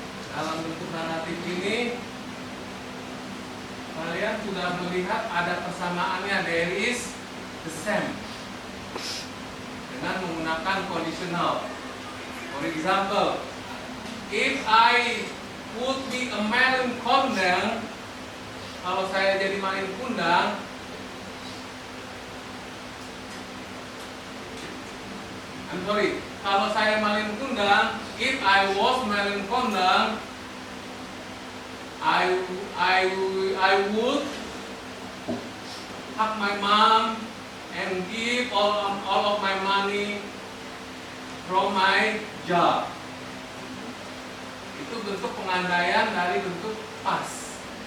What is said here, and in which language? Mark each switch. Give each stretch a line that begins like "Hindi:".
Indonesian: Dalam bentuk naratif ini, kalian sudah melihat ada persamaannya,
English: there is the same,
Indonesian: dengan menggunakan conditional.
English: For example, if I would be a Malin Kundang,
Indonesian: kalau saya jadi Malin Kundang,
English: I'm sorry,
Indonesian: kalau saya Malin Kundang,
English: if I was Malin Kundang, I would hug my mom and give all of my money from my job.
Indonesian: Itu bentuk pengandaian dari bentuk past.